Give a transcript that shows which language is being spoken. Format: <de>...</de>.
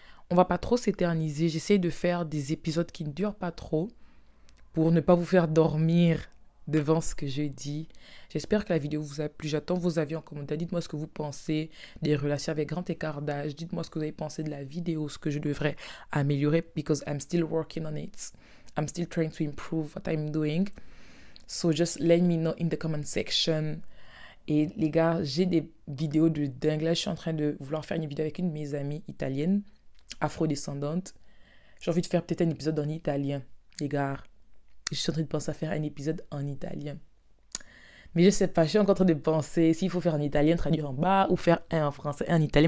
<fr>On va pas trop s'éterniser. J'essaie de faire des épisodes qui ne durent pas trop pour ne pas vous faire dormir devant ce que je dis. J'espère que la vidéo vous a plu. J'attends vos avis en commentaire. Dites-moi ce que vous pensez des relations avec grand écart d'âge. Dites-moi ce que vous avez pensé de la vidéo, ce que je devrais améliorer</fr> <en>because I'm still working on it. I'm still trying to improve what I'm doing. So just let me know in the comment section.</en> <fr>Et les gars, j'ai des vidéos de dingue. Là, je suis en train de vouloir faire une vidéo avec une de mes amies italiennes, afrodescendante. J'ai envie de faire peut-être un épisode en italien, les gars. Je suis en train de penser à faire un épisode en italien. Mais je sais pas, je suis encore en train de penser s'il faut faire en italien, traduire en bas, ou faire un en français, un en italien.</fr>